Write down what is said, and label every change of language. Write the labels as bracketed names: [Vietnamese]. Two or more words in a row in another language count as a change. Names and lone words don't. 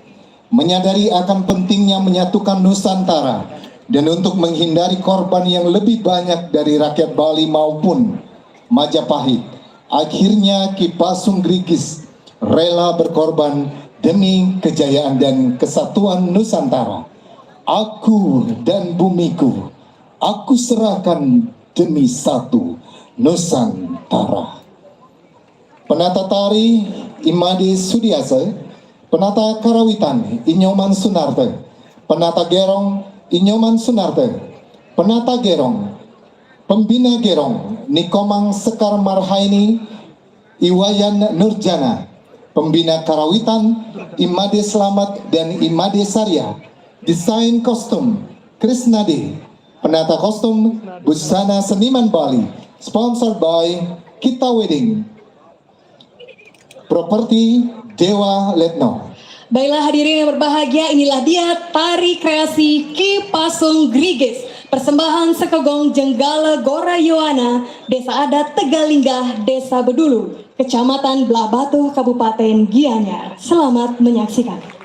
[Indonesian] Menyadari akan pentingnya menyatukan Nusantara dan untuk menghindari korban yang lebih banyak dari rakyat Bali maupun Majapahit, akhirnya Ki Pasung Grigis rela berkorban demi kejayaan dan kesatuan Nusantara. Aku dan bumiku, aku serahkan demi satu Nusantara. Penata tari Imade Sudiasa, penata karawitan Inyoman Sunarte, penata gerong Inyoman Sunarte, penata gerong, pembina gerong Nikomang Sekar Marhaini Iwayan Nurjana, pembina karawitan Imade Slamet dan Imade Sarya, desain kostum Krisnade, penata kostum busana seniman Bali, [English] sponsored by [Indonesian] Kita Wedding, properti Dewa Letno. Baiklah hadirin yang berbahagia, inilah dia tari kreasi Ki Pasung Grigis, persembahan Sekegong Jenggala Gorayoana, Desa Adat Tegalinggah, Desa Bedulu, Kecamatan Belah Batu, Kabupaten Gianyar. Selamat menyaksikan.